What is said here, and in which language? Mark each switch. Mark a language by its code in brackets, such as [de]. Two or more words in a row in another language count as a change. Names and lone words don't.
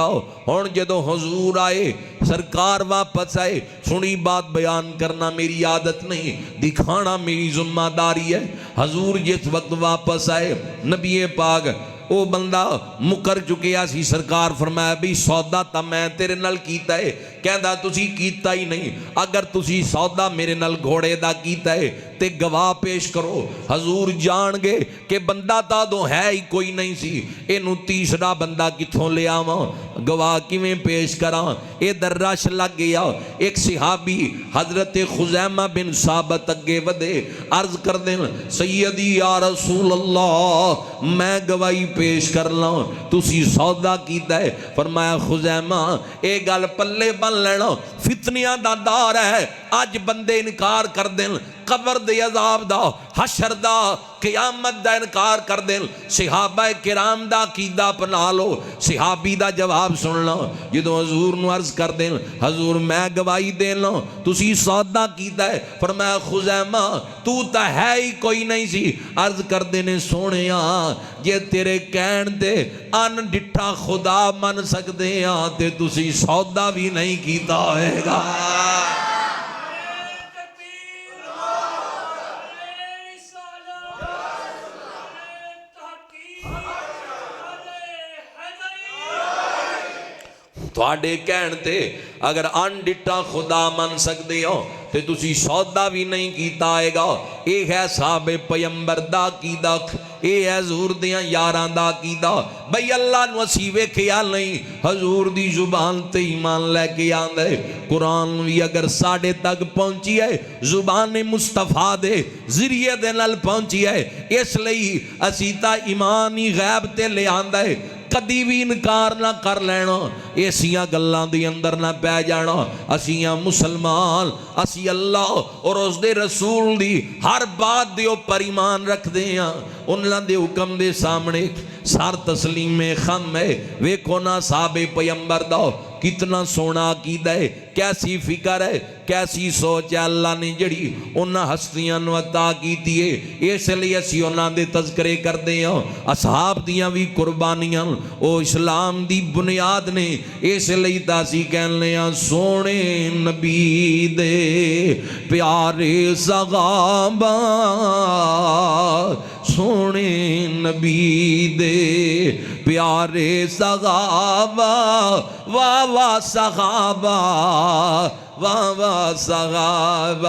[pa] ہن جدو حضور آئے، سرکار واپس آئے، [ur] سنی بات بیان کرنا میری عادت نہیں، دکھانا میری ذمہ داری ہے۔ [pa] حضور جس وقت واپس آئے، نبی پاک او بندہ مکر چکیا سی، سرکار فرمایا بھی سودا تا میں تیرے نال کیتا ہے، کہندا تسی کیتا ہی نہیں، اگر تسی سودا میرے نال گھوڑے دا کیتا ہے تے گواہ پیش کرو۔ حضور جان گے کہ بندہ تا دو ہے ہی کوئی نہیں سی، اینو تیسرا بندہ کتھوں لے آواں، گواہ کیویں پیش کراں؟ اے در رش لگ گیا۔ ایک صحابی حضرت خزیمہ بن ثابت اگے ودے، عرض کر دیں [ar] سیدی یا رسول اللہ [pa] میں گواہی پیش کر لاں، تسی سودا کیتا ہے؟ فرمایا خزیمہ اے گل پلے بن لینا، فتنیاں دا دار ہے، اج بندے انکار کر دیں قبر دے عذاب دا، حشر دا، قیامت دا انکار کر دیں، صحابہ کرام دا عقیدہ اپنا لو۔ صحابی دا جواب سننا، جدو حضور نو عرض کر دیں حضور میں گواہی دینا تسی سودا کیتا ہے؟ فرمایا خزیمہ تو تا ہے ہی کوئی نہیں سی۔ عرض کر دینے سونیا جے تیرے کہن دے ان ڈٹھا خدا من سکتے ہیں تے تسی سودا بھی نہیں کیتا ہوئے گا۔ تھوڑے کہن تے اگر ان ڈٹا خدا من سکتے ہو تے تسی سودا بھی نہیں کیتا آئے گا۔ اے ہے صحابہ پیمبر دا عقیدہ، اے ہے حضور دیاں یاران دا عقیدہ۔ بھئی اللہ نو اسی ویکھیا نہیں، حضور دی زبان تے ایمان لے کے آندے، قرآن بھی اگر ساڑھے تک پہنچی ہے، زبان مصطفیٰ دے ذریعے دے نال پہنچی ہے، اس لئی اسی تا ایمانی غیب تے لے آندے، کدی بھی انکار نہ کر لینا، ایسیاں گلان دی اندر نہ پہ جانا۔ اسیاں مسلمان، اسی اللہ اور اس دے رسول دی ہر بات دے اوپر ایمان رکھ دے ہیں، انہاں دے حکم دے سامنے سار تسلیم خم ہے۔ ویکھو نا صحابہ پیمبر دا کتنا سونا عقیدہ ہے، کیسی فکر ہے، کیسی سوچ ہے اللہ نے جڑی انہاں ہستیاں نو عطا کیتی ہے۔ اس لیے اسی انہاں دے تذکرے کر دے ہیں، اصحاب دیاں بھی قربانیاں او اسلام دی بنیاد نے۔ اس لیے تاسی کہنے ہیں سونے نبی دے پیارے صحابہ، سونے نبی دے پیارے صحابہ، واہ واہ صحابہ، واہ واہ صحابہ۔